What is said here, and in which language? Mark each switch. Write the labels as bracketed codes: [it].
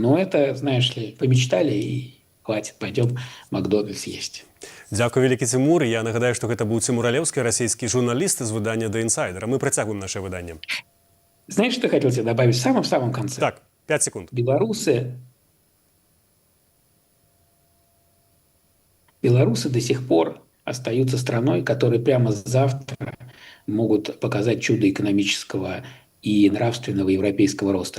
[ru] Но это, знаешь ли, помечтали, и хватит, пойдем Макдональдс есть. [be] Дякую, вялікі Тимур. Я нагадаю, што гэта быў Тимур Алеўскі, расійскі журналіст з выдання «The Insider». Мы працягваем наше выданне. [ru] Знаешь, что я хотел тебе добавить в самом конце? [be] Так, 5 секунд. [ru] Белорусы до сих пор остаются страной, которые прямо завтра могут показать чудо экономического и нравственного европейского роста.